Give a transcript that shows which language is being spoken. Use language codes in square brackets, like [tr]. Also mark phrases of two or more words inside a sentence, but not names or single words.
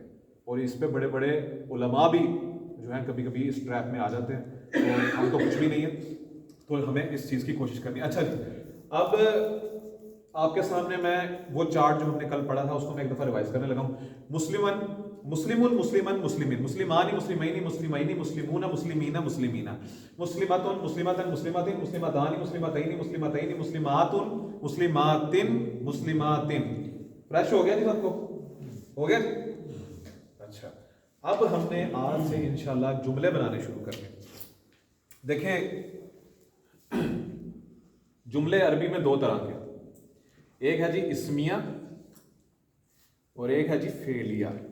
[ur] اور اس پہ بڑے بڑے علماء بھی جو ہیں کبھی کبھی اس ٹریپ میں آ جاتے ہیں, اور ہم تو کچھ بھی نہیں ہے, تو ہمیں اس چیز کی کوشش کرنی ہے. اچھا جی, اب آپ کے سامنے میں وہ چارٹ جو ہم نے کل پڑھا تھا اس کو میں ایک دفعہ ریوائز کرنے لگا ہوں. [ar] مسلمن, مسلمون, مسلمن, مسلمین, مسلمانی, مسلمینی, مسلمینی, مسلمون, مسلمین, مسلمینا, مسلمتن, مسلمتن, مسلمتین, مسلمتانی, مسلمتینی, مسلمتینی, مسلماتن, مسلماتن, مسلماتن. [ur] فریش ہو گیا جی سب کو؟ ہو گیا. اچھا, اب ہم نے آج سے انشاءاللہ جملے بنانے شروع کرنے. دیکھیں جملے عربی میں 2 طرح کے, ایک ہے جی اسمیہ اور ایک ہے جی فعلیہ.